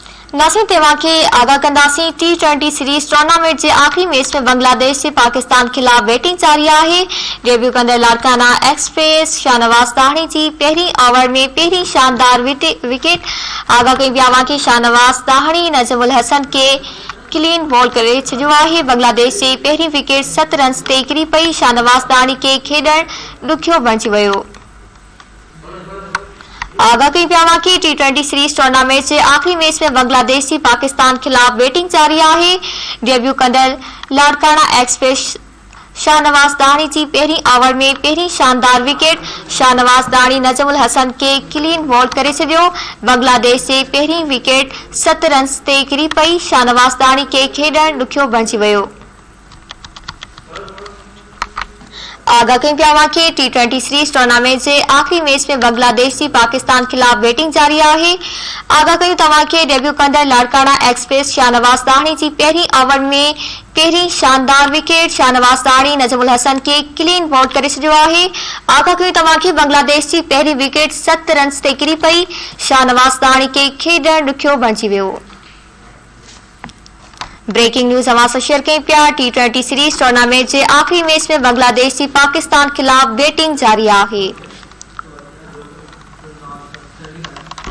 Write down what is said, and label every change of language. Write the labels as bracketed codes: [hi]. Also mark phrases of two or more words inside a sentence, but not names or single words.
[sd] नासिर तेवा के आगाह कंदासी T20 [en] series tournament [sd] के आखिरी मैच में बांग्लादेश से पाकिस्तान खिलाफ बैटिंग जारी है। डेब्यू कंदड़ लाड़काना एक्सप्रेस शाहनवाज ताहणी की पहिरीं ओवर में पहिरीं शानदार विकेट आगाह कई पिया कि शाहनवाज ताहणी नजमुल हसन के [en] clean bowl [sd] करे छो है। बांग्लादेश से पहिरीं विकेट 7 रन्स ते किरी पई। शाहनवाज ताहणी के खेडण दुखियो बणिजी वियो। आगाह कई पिया कि T20 [en] series tournament [sd] के आखिरी मैच में बांग्लादेश की पाकिस्तान खिलाफ बैटिंग जारी है। डेब्यू कंदड़ लाड़काना एक्सप्रेस शाहनवाज ताहणी की पहिरीं ओवर में पहिरीं शानदार विकेट शाहनवाज ताहणी नजमुल हसन के [en] clean bowl [sd] करे छो। बांग्लादेश से पहिरीं विकेट 7 रन्स ते किरी पई। शाहनवाज ताहणी के खेडण दुखियो बणिजी वियो। आगाह कई पिया कि T20 [en] series tournament [sd] के आखिरी मैच में बांग्लादेश की पाकिस्तान खिलाफ बैटिंग जारी है। आगाह कई कि डेब्यू कंदड़ लाड़काना एक्सप्रेस शाहनवाज ताहणी की पहिरीं ओवर में पहिरीं शानदार विकेट शाहनवाज ताहणी नजमुल हसन के [en] clean bowl [sd] करे छो है। आगाह कई कि बांग्लादेश की पहिरीं विकेट 7 रन्स ते किरी पई। शाहनवाज ताहणी के खेडण दुखियो बणिजी वियो। [en] breaking news [sd] अवां शेयर कई पिया T20 [en] series tournament [sd] के आखिरी मैच में बांग्लादेश की पाकिस्तान खिलाफ बैटिंग जारी है।